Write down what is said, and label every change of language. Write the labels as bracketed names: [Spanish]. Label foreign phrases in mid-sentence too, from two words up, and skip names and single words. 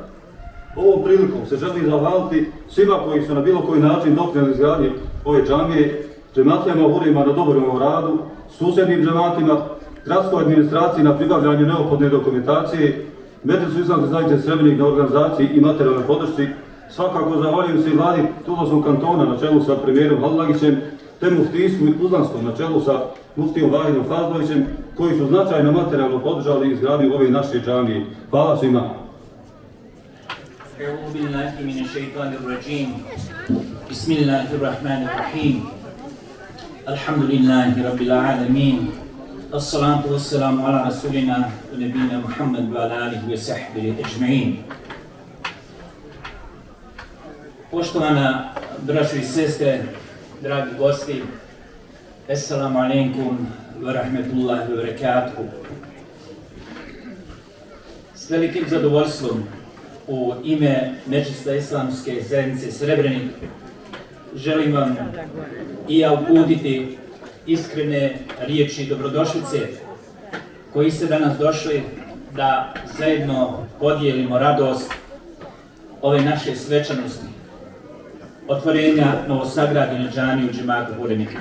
[Bosnian] Ovom prilikom se želim zahvaliti svima koji su na bilo koji način doprinijeli izgradnji ove džamije, džematlijama Hurema na dobrom radu, susjednim džematima, gradskoj administraciji na pribavljanju neophodne dokumentacije, Medresu islamske zajednice Srebrenik na organizaciji i materijalnoj podršci. Svakako zahvaljujem se i vladi Tuzlanskog kantona na čelu sa premijerom Hadlagićem, te muftijstvu i Tuzlanskom na čelu sa muftijom Vahidom Fazlovićem, koji su značajno materijalno podržali izgradnju ove naše džamije. Hvala svima. [Arabic] أعوذ بالله من الشيطان الرجيم بسم الله الرحمن الرحيم الحمد لله رب العالمين الصلاة والسلام على رسولنا ونبينا محمد وعلى آله وصحبه أجمعين. [Bosnian] Poštovana braćo i sestre, dragi gosti, [Arabic] السلام عليكم ورحمة الله وبركاته. [Bosnian] S velikim zadovoljstvom u ime Medresa islamske zajednice Srebrenik želim vam i ja uputiti iskrene riječi dobrodošlice koji ste danas došli da zajedno podijelimo radost ove naše svečanosti otvorenja novosagrađene džamije u džematu Huremi.